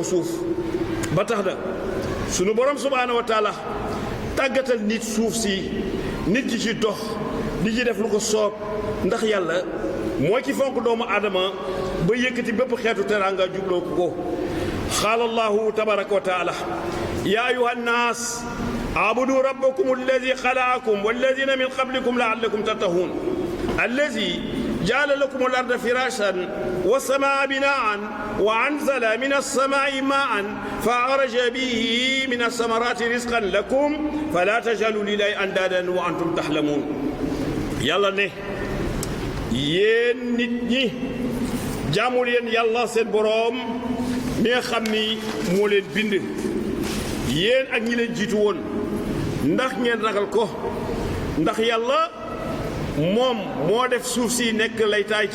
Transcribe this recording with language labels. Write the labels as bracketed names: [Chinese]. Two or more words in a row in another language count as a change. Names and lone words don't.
[Wolof] suuf ba tax na sunu borom [Arabic] سبحانه وتعالى [Wolof] tàggatal nit suuf si nit ki ci dox di ci def lu ko soob ndax yàlla mooy ki fonk doomu aadama ba yëkkati bépp xeetu teraanga jubloo ko [Arabic] قال الله تبارك وتعالى يا أيها الناس اعبدوا ربكم الذي خلقكم والذين من قبلكم لعلكم تتقون الذي جعل لكم الأرض فراشا والسماء بناء وأنزل من السماء ماء فأخرج به من الثمرات رزقا لكم فلا تجعلوا لله أندادا وأنتم تعلمون [Wolof] yàlla ne yéen nit ñi jaamu leen yàlla seen boroom mi nga xam ni moo leen bind yéen ak ñi leen jiitu woon ndax ngeen ragal ko ndax yàlla moom moo def suuf si nekk laytaay